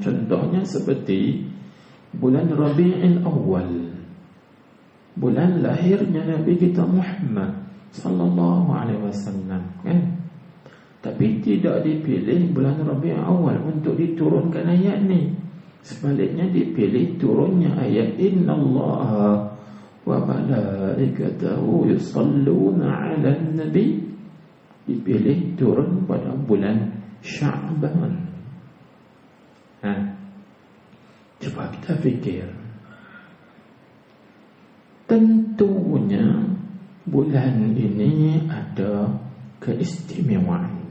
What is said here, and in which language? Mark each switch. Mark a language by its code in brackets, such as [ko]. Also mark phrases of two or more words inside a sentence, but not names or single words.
[ms] Contohnya seperti bulan Rabi'ul Awal, bulan lahirnya Nabi kita Muhammad SAW, kan? Tapi tidak dipilih bulan Rabi'ul Awal untuk diturunkan ayat ni. Sebaliknya dipilih turunnya ayat [ar] إن الله وملائكته يصلون على النبي, [ms] dipilih turun pada bulan Sya'ban. Coba kita fikir, tentunya bulan ini ada keistimewaannya.